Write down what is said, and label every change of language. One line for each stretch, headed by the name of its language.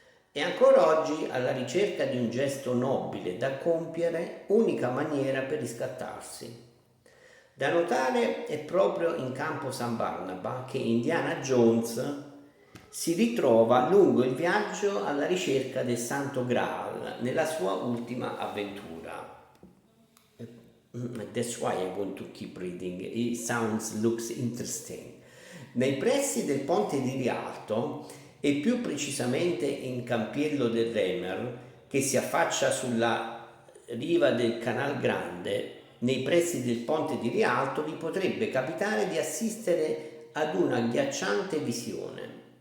Italian: È ancora oggi alla ricerca di un gesto nobile da compiere, unica maniera per riscattarsi. Da notare è proprio in campo San Barnaba che Indiana Jones si ritrova lungo il viaggio alla ricerca del Santo Graal nella sua ultima avventura.
English: That's why I want to keep reading. Looks interesting.
Italian: Nei pressi del ponte di Rialto e più precisamente in Campiello del Remer, che si affaccia sulla riva del Canal Grande, nei pressi del ponte di Rialto vi potrebbe capitare di assistere ad una agghiacciante visione.